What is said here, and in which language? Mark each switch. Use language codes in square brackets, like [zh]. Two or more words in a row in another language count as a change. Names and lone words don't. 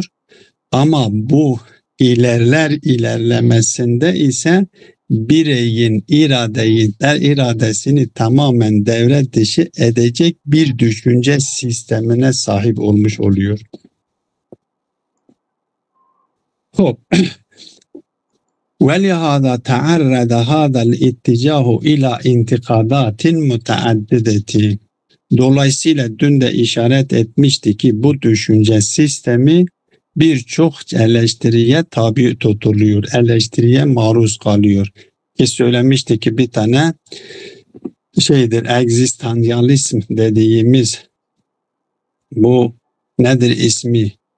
[tr] Ama bu ilerlemesinde ise bireyin iradesini tamamen devre dışı edecek bir düşünce sistemine sahip olmuş oluyor. Hop. [ar] وَلِهَذَا تَعَرَّضَ هَذَا الْاِتِّجَاهُ اِلَى اِنْتِقَادَاتٍ مُتَعَدِّدَةٍ. [tr] Dolayısıyla dün de işaret etmişti ki bu düşünce sistemi birçok eleştiriye tabi tutuluyor, eleştiriye maruz kalıyor. Ki söylemişti ki bir tane egzistansiyalizm dediğimiz bu nedir ismi?